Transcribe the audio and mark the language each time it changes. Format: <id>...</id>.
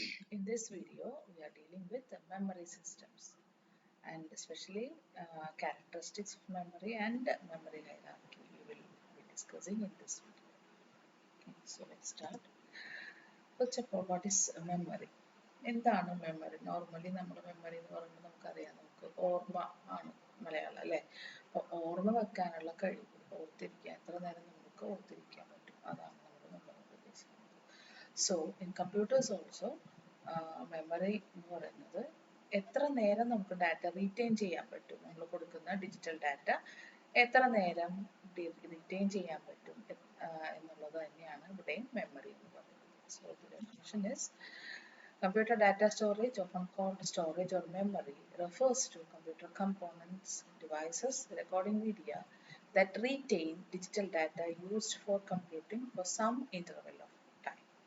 <en>In this video, we are dealing with memory systems and especially characteristics of memory and memory hierarchy we will be discussing in this video. Okay, so let's start. First of all, what is memory?</en> <ml>എന്താണ് memory? Normally നമ്മൾ memory എന്ന് പറയുമ്പോൾ നമുക്കറിയാം, നമുക്ക് ഓർമ്മ ആണ് മലയാളം അല്ലേ. അപ്പോൾ ഓർമ്മ വെക്കാനുള്ള കഴിവ്, ഓർത്തിരിക്കാൻ, എത്ര നേരം നമുക്ക് ഓർത്തിരിക്കാൻ പറ്റും, അതാണ് നമ്മൾ മെമ്മറി ഉദ്ദേശിക്കുന്നത്.</ml> <en>so in computers also</en> <ml>memory എന്ന് പറയുന്നത് എത്ര നേരം നമുക്ക് ഡാറ്റ റീറ്റെയിൻ ചെയ്യാൻ പറ്റും, നമ്മൾ കൊടുക്കുന്ന ഡിജിറ്റൽ ഡാറ്റ എത്ര നേരം റീറ്റെയിൻ ചെയ്യാൻ പറ്റും എന്നുള്ളത് തന്നെയാണ് ഇവിടെ മെമ്മറി എന്ന് പറയുന്നത്.</ml> <en>So the definition is computer data storage, often called storage or memory, refers to computer components, devices, recording media that retain digital data used for computing for some interval of time.</en>